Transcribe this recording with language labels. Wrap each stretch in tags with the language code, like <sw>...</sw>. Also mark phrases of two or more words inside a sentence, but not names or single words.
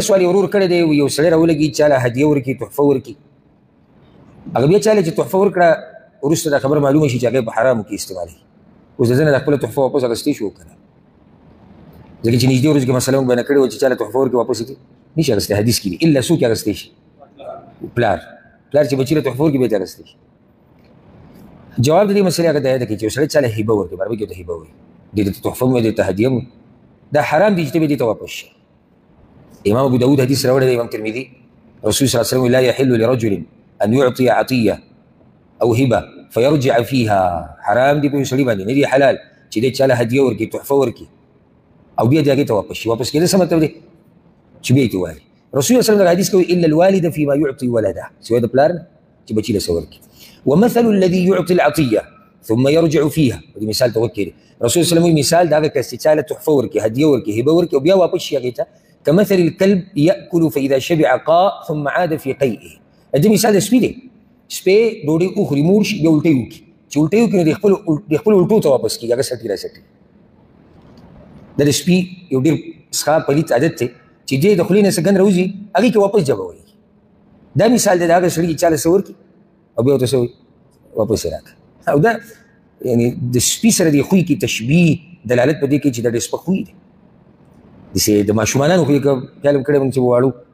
<ps>سوال یې ورور کړی دی یو سړی راولګي چاله هدیه ورکړي تحفه ورکړي هغه بیا چاله چې تحفه ورکړه وروسته دا خبره معلومه شي چې هغه په حرامو کې استعمالوي اوس د ځنه د خپله تحفه واپس اخیستی شو که نه ځکه چې نږدې ورځو کې مثلا موږ بیانه کړې وه چې چاله تحفه ورکړي واپس یې کړي نشي اخیستی حدیث کې دي الا څوک یې اخیستی شي پلار چې بچي له تحفه ورکړي بیا یې اخیستی شي جواب د دې مسلې هغه دا دی چې یو سړی چاله هیبه ورکړي عربي کې ورته هیبه وایي دې ته تحفه هم دې ته هدیه هم دا حرام دي چې ته دې ته واپس شي امام ابو داود حدیث راوړی دی امام ترمذي رسول</ps> <ar>صلی الله علیه وسلم لا يحل لرجل ان يعطي عطيه او هبه فيرجع فيها</ar> <ps>حرام دي په سړي باندې نه دي حلال چې دې چاله هدیه ورکړي تحفه ورکړي او بیا دې هغې ته واپس شي واپس کېدل څه مطلب دی چې بیا یې ته وایي رسول الله</ps> <ar>صلی الله علیه وسلم</ar> <ps>حدیث کوي</ps> <ar>الا الوالد فيما يعطي ولده</ar> <ps>سوی د پلار نه چې بچي له څه ورکړي</ps> <ar>ومثل الذي يعطي العطيه ثم يرجع فيها</ar> <ps>ودي مثال توکل رسول الله</ps> <ar>صلی الله علیه وسلم</ar> <ps>مثال دا کس چې چاله تحفه ورکړي هدیه ورکړي هبه ورکړي او بیا واپس شي هغې ته</ps> <ar>كمثل الكلب يأكل فإذا شبع قاء ثم عاد في قيئه</ar> <ps>دا مثال د سپي دی سپی ډوډۍ وخوري موړ شي بیا الټۍ وکړي چې الټۍ وکړي نو د خپلو الټو ته واپس کېږي هغه سټي راسټي دا د سپي یو ډېر څښا پلیت عادت دی چې دی د خولې نه څه ګند راوځي هغې کې واپس جبه وایي دا مثال دی د هغه سړي چې چاله څه ورکړي او بیا ورته څه وایي واپس یې راکړه او دا یعنې د سپي سره د خوی کې تشبیه دلالت په دې کوي چې دا ډېر سپک خوی دی داسې د ماشومانانو خو یې خیال هم کړی موږ چې واړو</ps>